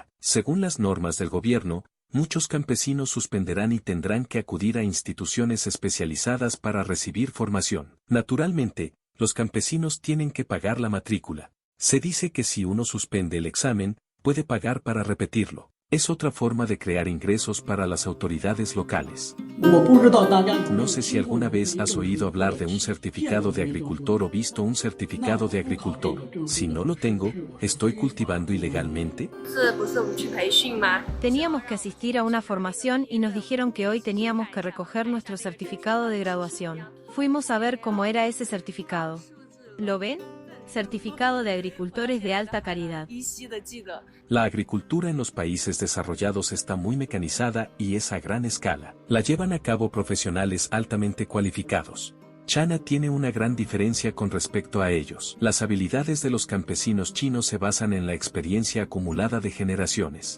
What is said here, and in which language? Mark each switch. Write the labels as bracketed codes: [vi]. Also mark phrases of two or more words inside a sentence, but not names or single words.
[es] Según las normas del gobierno, muchos campesinos suspenderán y tendrán que acudir a instituciones especializadas para recibir formación. Naturalmente, los campesinos tienen que pagar la matrícula. Se dice que si uno suspende el examen, puede pagar para repetirlo. Es otra forma de crear ingresos para las autoridades locales. [zh] 我不知道大家 [es] No sé si alguna vez has oído hablar de un certificado de agricultor o visto un certificado de agricultor. Si no lo tengo, ¿estoy cultivando ilegalmente? [zh] 不是我们去培训吗？ [es] Teníamos que asistir a una formación y nos dijeron que hoy teníamos que recoger nuestro certificado de graduación. Fuimos a ver cómo era ese certificado. ¿Lo ven? Certificado de agricultores de alta calidad. [zh] 依稀的记得。 [es] La agricultura en los países desarrollados está muy mecanizada y es a gran escala. La llevan a cabo profesionales altamente cualificados. China tiene una gran diferencia con respecto a ellos. Las habilidades de los campesinos chinos se basan en la experiencia acumulada de generaciones.